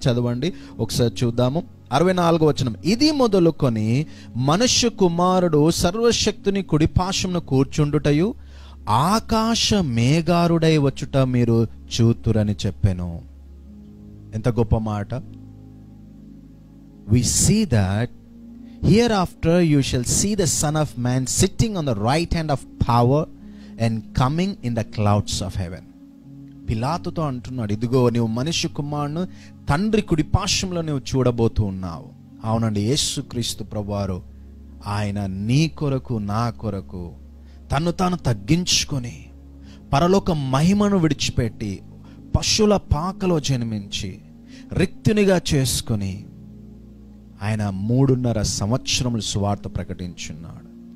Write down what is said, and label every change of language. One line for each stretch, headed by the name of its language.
Telugu: చదవండి ఒకసారి చూద్దాము. 64వ వచనం, ఇది మొదలుకొని మనుష్య కుమారుడు సర్వశక్తుని కుడిపార్శ్వమున కూర్చుండుటయు ఆకాశ మేఘారుడై వచ్చుట మీరు చూతురని చెప్పెను. ఎంత గొప్ప మాట!
English: We see that hereafter you shall see the Son of Man sitting on the right hand of power and coming in the clouds of heaven.
Telugu: పిలాతుతో అంటున్నాడు, ఇదిగో నీవు మనిషి కుమారుని తండ్రి కుడి పార్శ్వంలో నువ్వు చూడబోతూ ఉన్నావు. అవునండి, యేసుక్రీస్తు ప్రభువారు ఆయన నీ కొరకు నా కొరకు తను తాను తగ్గించుకొని పరలోక మహిమను విడిచిపెట్టి పశువుల పాకలో జన్మించి రిక్తునిగా చేసుకొని ఆయన 3.5 సంవత్సరములు సువార్త ప్రకటించున్నాడు.